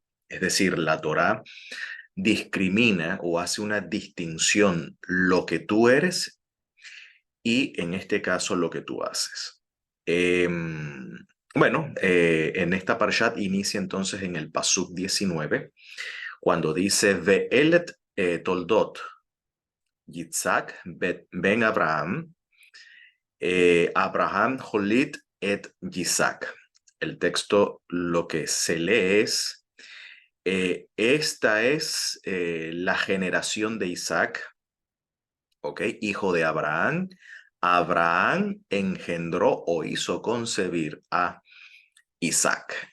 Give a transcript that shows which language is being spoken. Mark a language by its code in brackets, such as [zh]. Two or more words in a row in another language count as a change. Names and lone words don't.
[es] Es decir, la Torá discrimina o hace una distinción lo que tú eres y en este caso lo que tú haces. En esta parshat inicia entonces en el Pasuk 19, cuando dice [he] ואלה תולדת יצחק בן אברהם אברהם הוליד את יצחק. [es] El texto lo que se lee es, esta es la generación de Isaac, ¿ok? Hijo de Abraham. Abraham engendró o hizo concebir a Isaac.